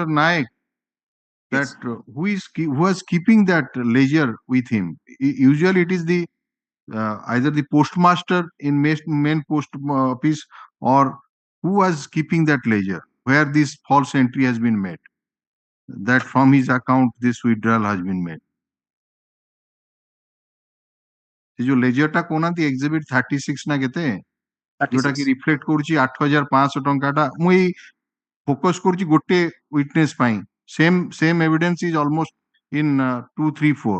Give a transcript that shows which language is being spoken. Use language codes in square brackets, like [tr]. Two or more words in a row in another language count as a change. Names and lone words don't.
[en] Naik, that who was keeping that ledger with him? Usually, it is the either the postmaster in main post office, or who was keeping that ledger where this false entry has been made, that from his account this withdrawal has been made. [or] ସେ ଯୋଉ ଲେଜରଟା କହୁନାହାନ୍ତି ଏକ୍ସିବିଟ୍ 36 ନା କେତେ, ଯୋଉଟା କି ରିଫ୍ଲେକ୍ଟ କରୁଛି 8,500 ଟଙ୍କାଟା, ମୁଁ ଏଇ ଫୋକସ୍ କରୁଛି ଗୋଟେ ୱିଟନେସ୍ ପାଇଁ। [en] same evidence is almost in 2, 3, 4.